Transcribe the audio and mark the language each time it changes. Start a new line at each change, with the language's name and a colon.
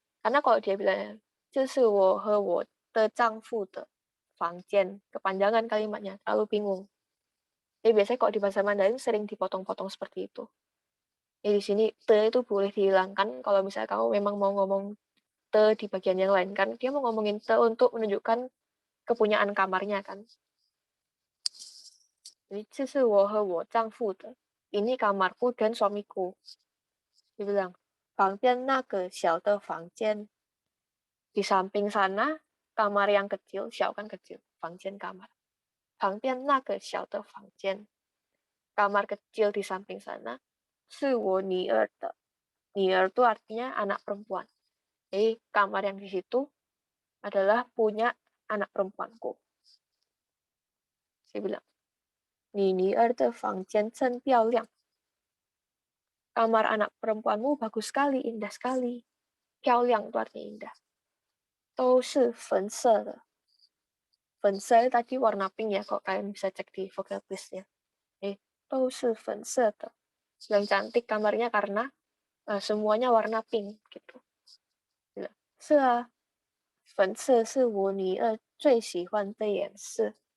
Indonesian: Karena kalau dia bilang
Chinese: 这是我和我的丈夫的房间,
Indonesian: kepanjangan kalimatnya, terlalu bingung. Jadi biasanya kalau di bahasa Mandarin sering dipotong-potong seperti itu. Jadi di sini te itu boleh dihilangkan kalau misalnya kamu memang mau ngomong te di bagian yang lain kan. Dia mau ngomongin te untuk menunjukkan kepunyaan kamarnya kan. Jadi
Chinese: 这是我和我丈夫的.
Indonesian: Ini kamarku dan suamiku. Dia bilang,
Chinese: 旁边那个小的房间.
Indonesian: Di samping sana, kamar yang kecil, xiao kan kecil, 房间 kamar.
Chinese: 旁边那个小的房间.
Indonesian: Kamar kecil di samping sana,
Chinese: 是我女儿的.
Indonesian: 女儿itu artinya anak perempuan. Jadi kamar yang di situ adalah punya anak perempuanku. Saya bilang,
Chinese: 你女儿的房间真漂亮.
Indonesian: Kamar anak perempuanmu bagus sekali, indah sekali. 漂亮 itu artinya indah.
Chinese: 都是粉色的.
Indonesian: 粉色 tadi warna pink ya, kalau kalian bisa cek di vocab list-nya.
Chinese: 都是粉色的.
Indonesian: Yang cantik kamarnya karena semuanya warna pink gitu.
Chinese: 是啊，粉色是我女儿最喜欢的颜色.